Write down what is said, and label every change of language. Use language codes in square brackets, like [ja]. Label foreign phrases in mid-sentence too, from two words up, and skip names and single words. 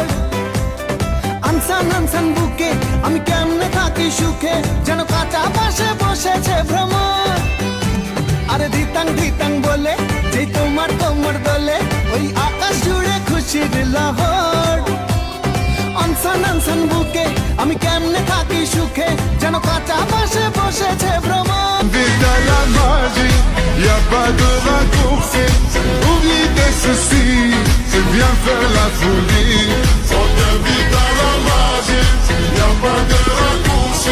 [bn] আনসান আনসান বুকে আমি কেমনে থাকি সুখে যেন কাঁচা পাশে বসেছে ভ্রমর আরে ধিতাং ধিতাং বলে যেই তোমার কোমর দোলে ওই আকাশ জুড়ে খুশির লহর আনসান আনসান বুকে আমি কেমনে থাকি সুখে যেন কাঁচা পাশে বসেছে ভ্রমর [fr] Invite à la magie. Y'a pas de raccourci. Oublie tes soucis. C'est bien faire la folie. On t'invite à la magie. Y'a pas de raccourci.